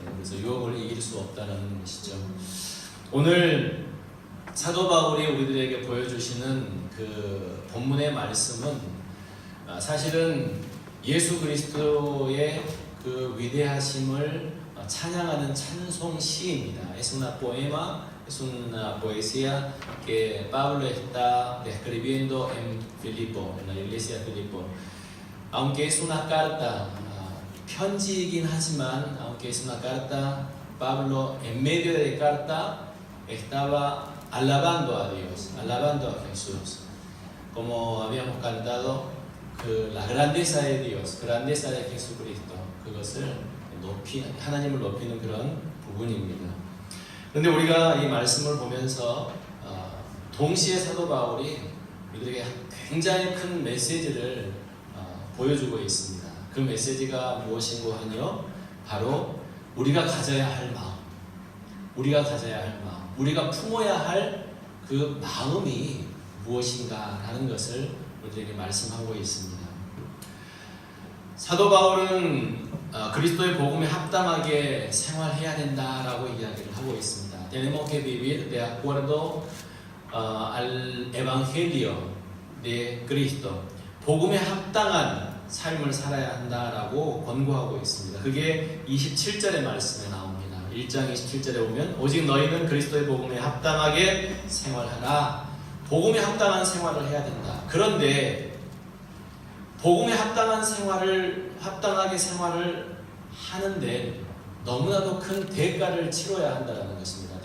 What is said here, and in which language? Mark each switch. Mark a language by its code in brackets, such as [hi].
[ko] 그래서 유혹을 이길 수 없다는 것이죠. 오늘 사도 바울이 우리들에게 보여주시는 그 본문의 말씀은 사실은 예수 그리스도의 그 위대하심을 찬양하는 찬송 시입니다. [es] Es una poema, es una poesía que Pablo está escribiendo en Filipo, en la iglesia de Filipo. Aunque es una carta, [ko] 편지이긴 하지만, [es] aunque es una carta, Pablo en medio de la carta estaba alabando a Dios, alabando a Jesús. Como habíamos cantado, la grandeza de Dios, grandeza de Jesucristo, [ko] 그것을 하나님을 높이는 그런 부분입니다. 그런데 우리가 이 말씀을 보면서 동시에 사도 바울이 우리들에게 굉장히 큰 메시지를 보여주고 있습니다. 그 메시지가 무엇인고 하니요, 바로 우리가 가져야 할 마음, 우리가 가져야 할 마음, 우리가 품어야 할 그 마음이 무엇인가라는 것을 우리에게 말씀하고 있습니다. 사도 바울은 그리스도의 복음에 합당하게 생활해야 된다라고 이야기를 하고 있습니다. [es] Tenemos que vivir de acuerdo al evangelio de Cristo. [ko] 복음에 합당한 삶을 살아야 한다라고 권고하고 있습니다. 그게 27절의 말씀에 나옵니다. 1장 27절에 보면 오직 너희는 그리스도의 복음에 합당하게 생활하라. 복음에 합당한 생활을 해야 된다. 그런데 복음에 합당하게 생활을 하는데 너무나도 큰 대가를 치러야 한다는 것입니다.